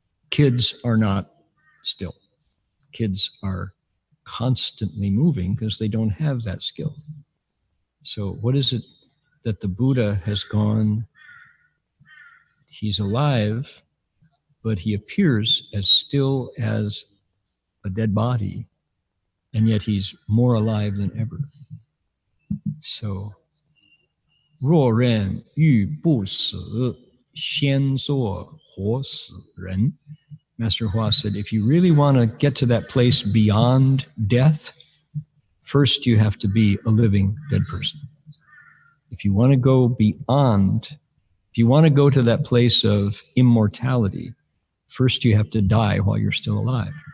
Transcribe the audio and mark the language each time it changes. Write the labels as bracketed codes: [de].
[en] Kids are not still. Kids are constantly moving because they don't have that skill. So what is it that the Buddha has gone, he's alive, but he appears as still as a dead body, and yet he's more alive than ever. [zh] So, 若人欲不死，先做活死人. [en] Master Hua said, if you really want to get to that place beyond death, first you have to be a living dead person. If you want to go beyond, if you want to go to that place of immortality, first you have to die while you're still alive.